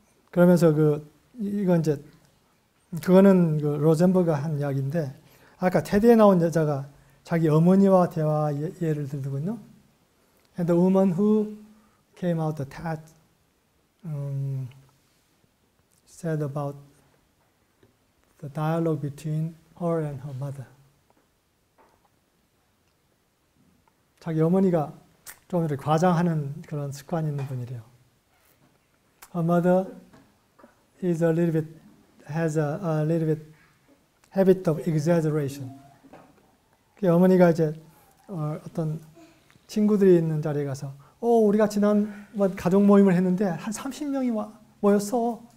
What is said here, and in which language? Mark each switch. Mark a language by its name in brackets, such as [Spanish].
[Korean] 그러면서 이건 이제 그거는 그 로젠버그가 한 이야기인데, 아까 테드에 나온 여자가 자기 어머니와 대화 예를 들거든요. [English] And the woman who came out the TED said about the dialogue between her and her mother. [Korean] 자기 어머니가 좀 이렇게 과장하는 그런 습관이 있는 분이래요. [English] Her mother has a little bit habit of exaggeration. [Korean] 그 어머니가 이제 어떤 친구들이 있는 자리에 가서 우리가 지난번 가족 모임을 했는데 한 30명이 모였어.